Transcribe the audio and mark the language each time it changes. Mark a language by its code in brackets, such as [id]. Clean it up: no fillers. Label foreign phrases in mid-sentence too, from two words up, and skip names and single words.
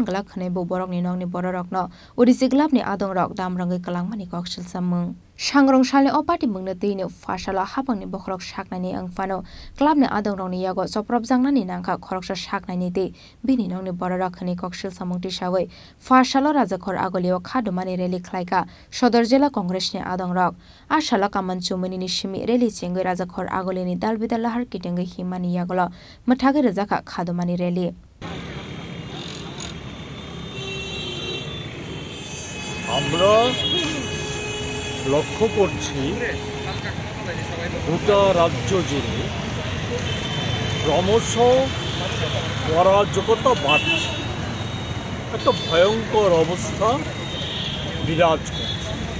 [trp] गला खनैबो बरकनि नंनि बररकनो ओडिसी क्लाबनि आदंरक दामरंगै कलांमानि कक्सिल सामुं सांग्रं साले अ पार्टी मुंनो दैनो फासाला हापांनि बखरक साकनायनि अंफानो क्लाबनि आदंरंनि यागो चप्रब जांनानि नांखा खरकसा साकनायनि दे बिनि नंनि बररक हनि कक्सिल सामुं तिसावै फासाला राजाखर आगलियाव खादुमानि रेली खलायका सदर जिल्ला कंग्रेसनि आदंरक आशाला कामान चुमनिनि सिमि रेली चेंगै राजाखर आगलिनि दालबिदाल लाहार किटेंगै हिमानि यागलो मथागै रजाखा खादुमानि रेली [bn] আমরা লক্ষ্য করছি গোটা রাজ্য জুড়ে ক্রমশ অরাজকতা বাড়ছে একটা ভয়ঙ্কর অবস্থা বিরাজ করছে